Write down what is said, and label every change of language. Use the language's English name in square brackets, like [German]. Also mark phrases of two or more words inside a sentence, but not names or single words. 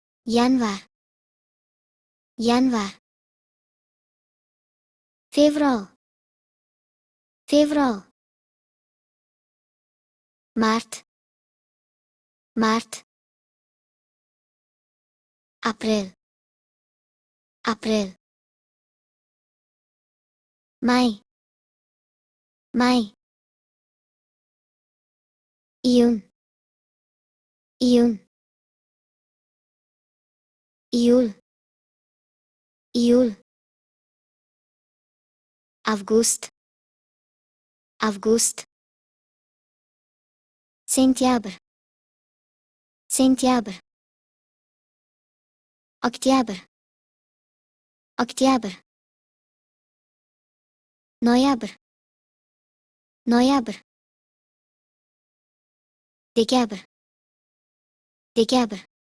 [Russian] январь, январь. Февраль, февраль. Март, март. Апрель, апрель. Май, май. Июнь, июнь. Июль, июль. Август, август. Сентябрь, сентябрь. Октябрь, октябрь. Ноябрь, ноябрь. Декабрь, декабрь.